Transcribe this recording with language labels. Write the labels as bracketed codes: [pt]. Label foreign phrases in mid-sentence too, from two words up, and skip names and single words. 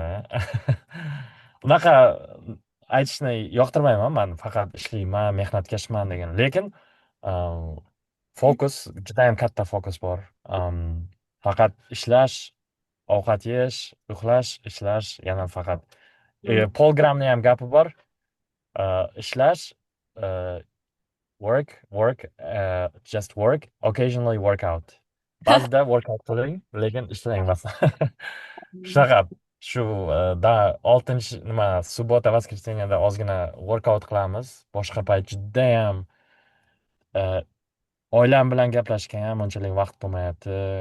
[uz] Unaqa aytishni yoqtirmayman, man faqat ishlayman, mehnatkashman degan. Lekin fokus, judayam katta fokus bor. Faqat ishlash, ovqat yeyish, uxlash, ishlash, yana faqat Mm. Pol Gramni ham gapi bor. Ishlash, [en] uh, just work, occasionally work out. [uz] Ba'zida workout qiling, lekin ishlang emas. Shunaqa, shu oltinchi nima, subbota, воскресеньеda ozgina workout qilamiz. Boshqa payt judayam oilam bilan gaplashishga ham unchalik vaqt bo'lmayapti.